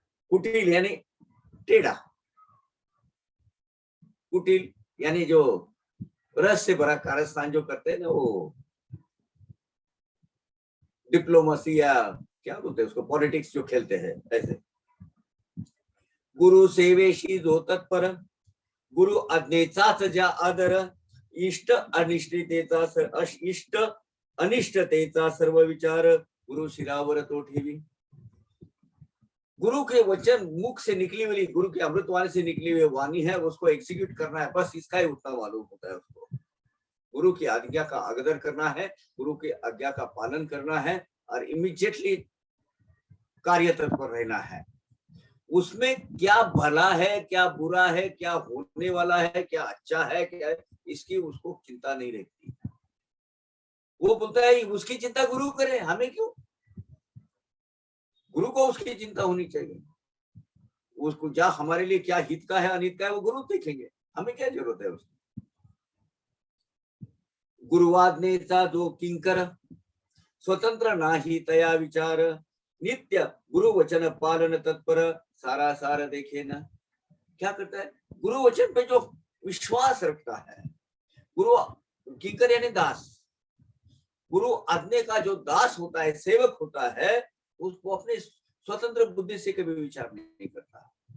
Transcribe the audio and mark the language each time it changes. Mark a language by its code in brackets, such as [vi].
[hi] कुटिल यानी टेढ़ा, कुटिल यानी जो रस से भरा कारस्थान जो करते हैं ना, वो डिप्लोमेसी या क्या बोलते हैं उसको, पॉलिटिक्स जो खेलते हैं, ऐसे। [mr] गुरु सेवेशी जो तत्पर, गुरु आज्ञेचाच ज्या आदर, इष्ट अनिष्टतेचा इष्ट अनिष्टतेचा सर्व विचार, गुरु शिरावर तो ठेवी। [hi] गुरु के वचन मुख से निकली हुई, गुरु के अमृतवाणी से निकली हुई वाणी है, उसको एग्जीक्यूट करना है, बस इसका ही उतना मालूम होता है उसको। गुरु की आज्ञा का आदर करना है, गुरु की आज्ञा का पालन करना है और इमीडिएटली कार्य तत्पर रहना है। उसमें क्या भला है, क्या बुरा है, क्या होने वाला है, क्या अच्छा है, क्या है, इसकी उसको चिंता नहीं रहती। वो बोलता है उसकी चिंता गुरु करे, हमें क्यों? गुरु को उसकी चिंता होनी चाहिए। उसको क्या हमारे लिए क्या हित का है अनित का है वो गुरु देखेंगे, हमें क्या जरूरत है उसकी। [mr] गुरुवाज्ञेचा जो किंकर, स्वतंत्र नाही तया विचार, नित्य गुरु वचन पालन तत्पर, सारा सार देखे न। [hi] क्या करता है? गुरु वचन पे जो विश्वास रखता है, गुरु किंकर यानी दास, गुरु आज्ञा का जो दास होता है, सेवक होता है, उसको अपने स्वतंत्र बुद्धि से कभी विचार नहीं करता।